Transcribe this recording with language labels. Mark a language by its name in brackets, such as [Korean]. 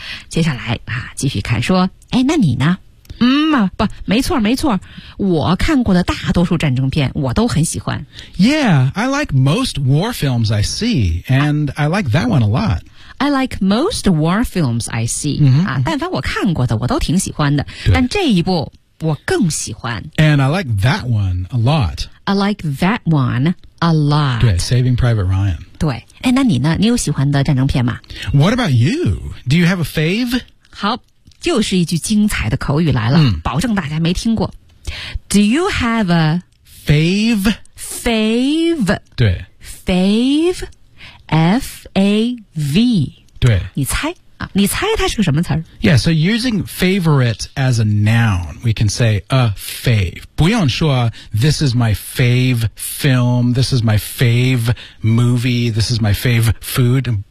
[Chinese] 接下来啊继续看说诶那你呢不没错。我看过的大多数战争片我都很喜欢。 [English] Yeah, I like most war films I see, and I like that one a lot. I like most war films I see.、 [Chinese] 但凡我看过的我都挺喜欢的。但这一部我更喜欢。 [English] And I like that one a lot. I like that one a lot. 对 Saving Private Ryan. [Chinese] 对哎，那你呢？你有喜欢的战争片吗？ [English] What about you? Do you have a fave? [Chinese] 好，就是一句精彩的口语来了，保证大家没听过。 [English] Do you have a fave? Fave. [Chinese] 对 [English] Fave. F-A-V. [Chinese] 对你猜啊、你猜它是个什么词儿 [English] ？Yeah, so using favorite as a noun, we can say a fave. [Chinese] 不用说 [English] this is my fave film, this is my fave movie, this is my fave food.